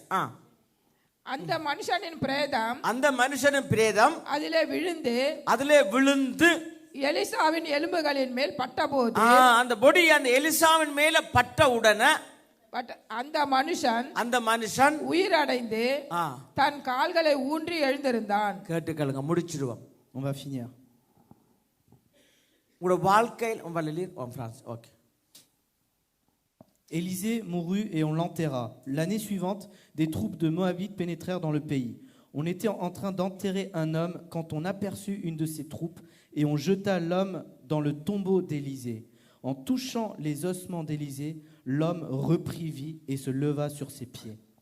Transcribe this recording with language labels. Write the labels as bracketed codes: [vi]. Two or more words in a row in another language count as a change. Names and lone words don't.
[ta] அந்த மனுஷனின் பிரேதம் அதிலே விழுந்து எலிசாவின் எலும்புகளின் மேல் பட்டபோது அந்த பொடி அந்த எலிசாவின் மேல பட்ட உடனே அந்த மனுஷன் உயிரடைந்து தன் கால்களை ஊன்றி எழுந்திருந்தான். கேட்டுக்கலுங்க, முடிச்சிடுவோம். [fr] On va finir. [ta] உங்க வாழ்க்கையில் ஓகே. [fr] Élisée mourut et on l'enterra. L'année suivante, des troupes de Moabites pénétrèrent dans le pays. On était en train d'enterrer un homme quand on aperçut une de ces troupes et on jeta l'homme dans le tombeau d'Élisée. En touchant les ossements d'Élisée, l'homme reprit vie et se leva sur ses pieds.